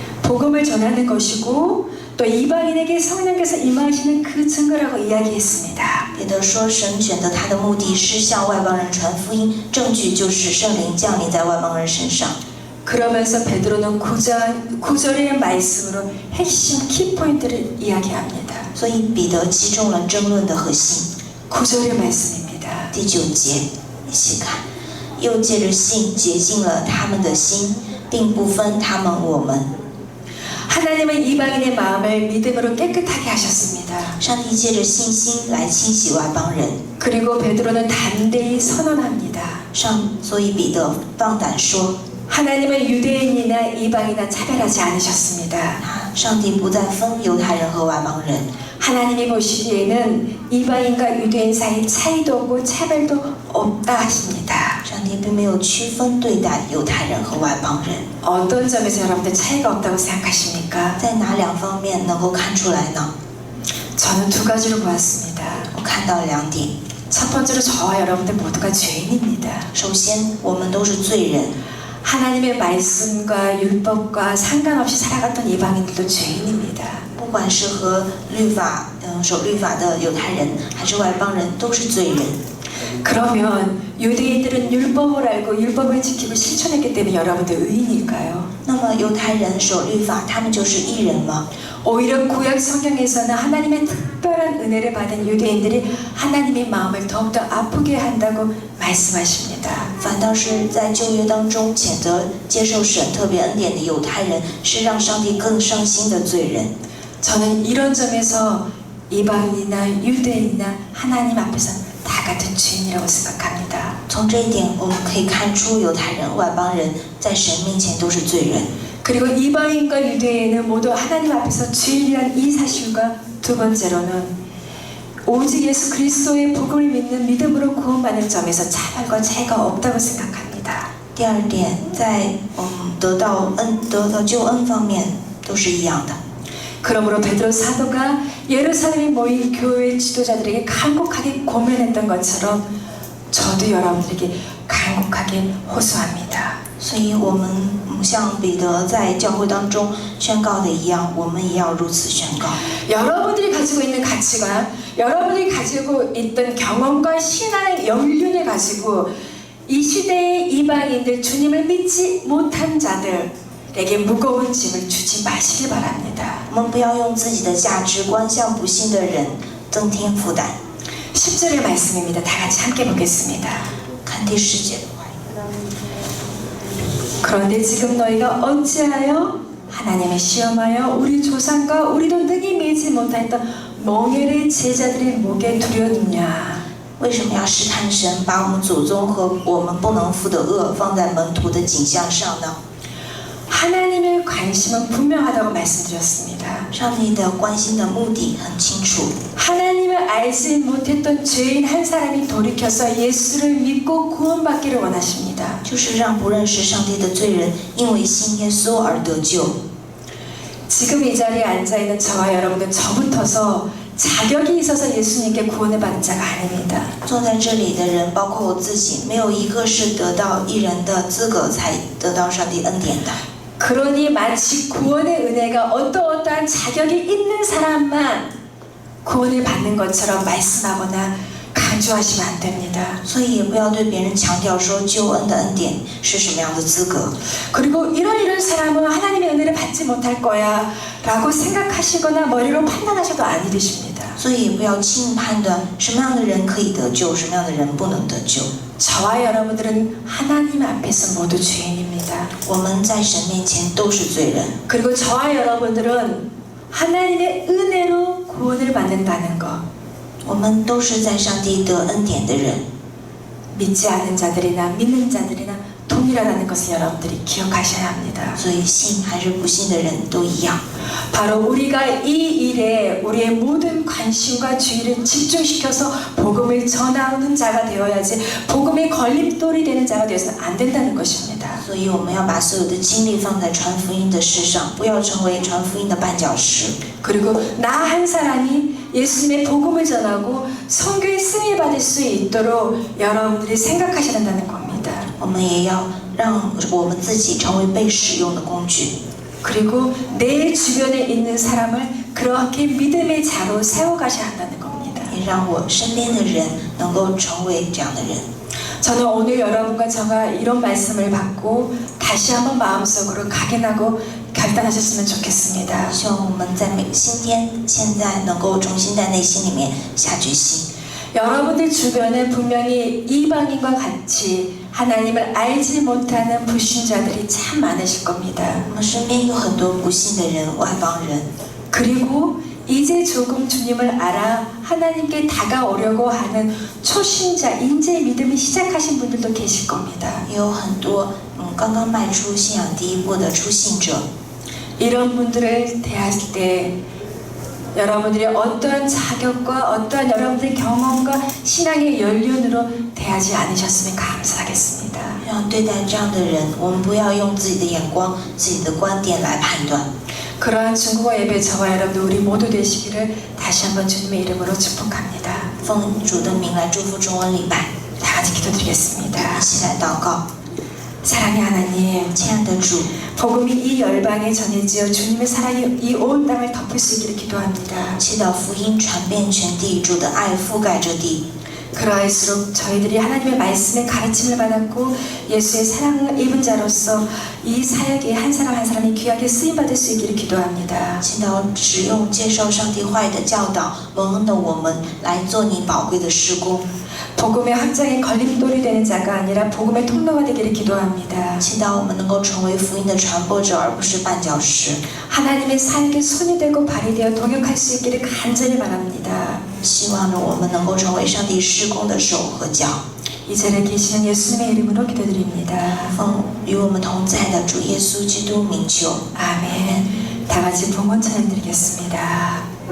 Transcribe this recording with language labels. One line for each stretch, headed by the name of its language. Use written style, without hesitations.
Korean: 복음을 전하는 것이고 또 이방인에게 성령께서 임하시는 그 증거라고 이야기했습니다.
Chinese: 彼得说，神选择他的目的是向外邦人传福音，证据就是圣灵降临在外邦人身上。
Korean: 그러면서 베드로는 9절의 말씀으로 핵심 키포인트를 이야기합니다.
Chinese: 所以彼得击中了争论的核心。
Korean: 9절의 말씀입니다.
Chinese: 第9节，一起看。又借着信洁净了他们的心，并不分他们我们。
Korean: 하나님은 이방인의 마음을 믿음으로 깨끗하게 하셨습니다.
Chinese: 上帝借着信心来清洗外邦人。
Korean: 그리고 베드로는 담대히 선언합니다.
Chinese: 所以彼得放胆说，
Korean: 하나님은 유대인이나 이방이나 차별하지 않으셨습니다.
Chinese: 上帝不再分犹太人和外邦人。
Korean: 하나님이 보시기에는 이방인과 유대인 사이 차이도 없고 차별도 없다 하십니다.
Chinese: 上帝并没有区分对待犹太人和外邦人。
Korean: 어떤 점에서 여러분들 차이가 없다고 생각하십니까?
Chinese: 在哪两方面能够看出来呢？
Korean: 저는 두 가지로 보았습니다.
Chinese: 我看到2点。
Korean: 첫 번째로 저와 여러분들 모두가 죄인입니다.
Chinese: 首先，我们都是罪人。
Korean: 하나님의 말씀과 율법과 상관없이 살아갔던 이방인들도 죄인입니다.
Chinese: 不管是和守律法的犹太人，还是外邦人，都是罪人。
Korean: 그러면 유대인들은 율법을 알고 율법을 지키고 실천했기 때문에 여러분들 의인일까요?
Chinese: 那么犹太人守律法，他们就是义人吗？
Korean: 오히려 구약 성경에서는 하나님의 특별한 은혜를 받은 유대인들이 하나님의 마음을 더욱더 아프게 한다고 말씀하십니다.
Chinese: 反倒是在旧约当中谴责接受神特別恩典的犹太人，是让上帝更伤心的罪人。
Korean: 저는 이런 점에서 이방인이나 유대인이나 하나님 앞에서 다 같은 죄인이라고 생각합니다.
Chinese: 从这一点，我们可以看出犹太人、外邦人在神面前都是罪人。
Korean: 그리고 이방인과 유대인은 모두 하나님 앞에서 죄인이란 이 사실과 두 번째로는 오직 예수 그리스도의 복음을 믿는 믿음으로 구원받는 점에서 차별과 차이가 없다고 생각합니다.
Chinese: 第二点，在得到救恩方面都是一样的。
Korean: 그러므로 베드로 사도가 예루살렘에 모인 교회 지도자들에게 간곡하게 고면했던 것처럼 저도 여러분들에게 간곡하게 호소합니다.
Chinese: 所以我们像彼得在教会当中宣告的一样，我们也要如此宣告。
Korean: 여러분들이 가지고 있는 가치관, 여러분들이 가지고 있던 경험과 신앙의 연륜을 가지고 이 시대의 이방인들, 주님을 믿지 못한 자들에게 무거운 짐을 주지 마시기 바랍니다.
Chinese: 我们不要用自己的价值观向不信的人增添负担。
Korean: 10절의 말씀입니다. 다 같이 함께 보겠습니다.
Chinese: 看第10节。
Korean: 그런데 지금 너희가 어찌하여 하나님의 시험하여 우리 조상과 우리도 능히 매지 못했던 멍에를 제자들의 목에 두려느냐?
Chinese: 为什么要试探神，把我们祖宗和我们不能负的恶放在门徒的景象上呢？
Korean: 하나님의 관심은 분명하다고 말씀드렸습니다.
Chinese: 上帝的关心的目的很清楚。
Korean: 하나님을 알지 못했던 죄인 한 사람이 돌이켜서 예수를 믿고 구원받기를 원하십니다.
Chinese: 就是让不认识上帝的罪人因为信耶稣而得救。
Korean: 지금 이 자리에 앉아있는 저와 여러분은 저부터서 자격이 있어서 예수님께 구원을 받은 자가 아닙니다.
Chinese: 坐在这里的人，包括我自己，没有一个是得到义人的资格才得到上帝恩典的。
Korean: 그러니 마치 구원의 은혜가 어떠한 자격이 있는 사람만 구원을 받는 것처럼 말씀하거나 강조하시면 안 됩니다.
Chinese: 所以也不要对别人强调说救恩的恩典是什么样的资格。
Korean: 그리고 이런 사람은 하나님의 은혜를 받지 못할 거야 라고 생각하시거나 머리로 판단하셔도 아니 되십니다.
Chinese: 所以也不要轻判断什么样的人可以得救，什么样的人不能得救。
Korean: 저와 여러분들은 하나님 앞에서 모두 죄인입니다.
Chinese: 我们在神面前都是罪人，
Korean: 그리고 저와 여러분들은 하나님의 은혜로 구원을 받는다는 것,
Chinese: 我们都是在上帝得恩典的人。
Korean: 믿지 않는 자들이나 믿는 자들이나 동일하다는 것을 여러분들이 기억하셔야 합니다.
Chinese: 所以信还是不信的人都一样。
Korean: 바로 우리가 이 일에 우리의 모든 관심과 주의를 집중시켜서 복음을 전하는 자가 되어야지 복음의 걸림돌이 되는 자가 되어서는 안 된다는 것입니다.
Chinese: 所以我们要把所有的精力放在传福音的事上，不要成为传福音的绊脚石。
Korean: 그리고 나 한 사람이 예수님의 복음을 전하고 선교에 쓰임 받을 수 있도록 여러분들이 생각하셔야 된다는 겁니다.
Chinese: 我们也要让我们自己成为被使用的工具。
Korean: 그리고 내 주변에 있는 사람을 그렇게 믿음의 자로 세워가셔야 한다는 겁니다.
Chinese: 也让我身边的人能够成为这样的人。
Korean: 저는 오늘 여러분과 제가 이런 말씀을 받고 다시 한번 마음속으로 각인하고 결단하셨으면 좋겠습니다.
Chinese: 希望我们在现在能够重新在内心里面下决心。
Korean: 여러분들 주변에 분명히 이방인과 같이 하나님을 알지 못하는 불신자들이 참 많으실 겁니다.
Chinese: 我们身边有很多不信的人，外邦人。
Korean: 그리고 이제 조금 주님을 알아 하나님께 다가오려고 하는 초신자, 인재 믿음이 시작하신 분들도 계실 겁니다.
Chinese: 也有很多刚刚迈出信仰第一步的初信者。
Korean: 이런 분들을 대할 때 여러분들이 어떠한 자격과 어떠한 여러분들의 경험과 신앙의 연륜으로 대하지 않으셨으면 감사하겠습니다.
Chinese: 让对待这样的人，我们不要用自己的眼光、自己的观点来判断。
Korean: 그러한 중국어 예배 저와 여러분들 우리 모두 되시기를 다시 한번 주님의 이름으로 축복합니다.
Chinese: 奉主的名来祝福中文礼拜，
Korean: 다 같이 기도드리겠습니다.
Chinese: 一起来祷告。
Korean: 사랑의 하나님,
Chinese: 亲爱的主，
Korean: 복음이 이 열방에 전해지어 주님의 사랑이 이 온 땅을 덮을 수 있기를 기도합니다.
Chinese: 祈祷福音传遍全地，主的爱覆盖这地。
Korean: 그러할수록 저희들이 하나님의 말씀의 가르침을 받았고 예수의 사랑을 입은 자로서 이 사역에 한 사람 한 사람이 귀하게 쓰임받을 수 있기를 기도합니다.
Chinese: 祈祷使用接受上帝话语的教导蒙恩的我们来做你宝贵的施工。
Korean: 복음의 확장에 걸림돌이 되는 자가 아니라 복음의 통로가 되기를 기도합니다.
Chinese: 祈祷我们能够成为福音的传播者，而不是绊脚石。
Korean: 하나님의 사역에 손이 되고 발이 되어 동역할 수 있기를 간절히 바랍니다.
Chinese: 希望我们能够成为上帝施工的手和脚。
Korean: 이 자리에 계시는 예수님의 이름으로 기도드립니다.
Chinese: 奉与我们同在的主耶稣基督名求，
Korean: 아멘. 다 같이 봉헌 찬양 드리겠습니다.